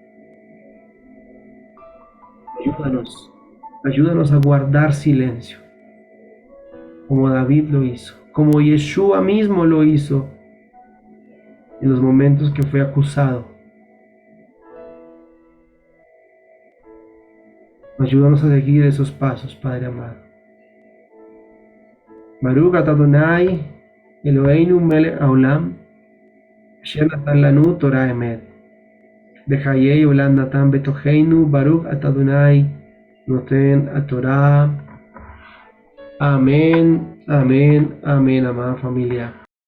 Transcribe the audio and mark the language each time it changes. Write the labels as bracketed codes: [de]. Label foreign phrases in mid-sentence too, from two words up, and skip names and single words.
[es] Ayúdanos a guardar silencio, como David lo hizo, como Yeshua mismo lo hizo en los momentos que fue acusado. Ayúdanos a seguir esos pasos, Padre amado. [he] ברוך אתה אדני אלהינו מלך העולם, אשר נתן לנו תורת אמת. בחיי עולם נתן בתוכנו, ברוך אתה אדני נותן התורה. [es] Amén, amén, amén, amada familia.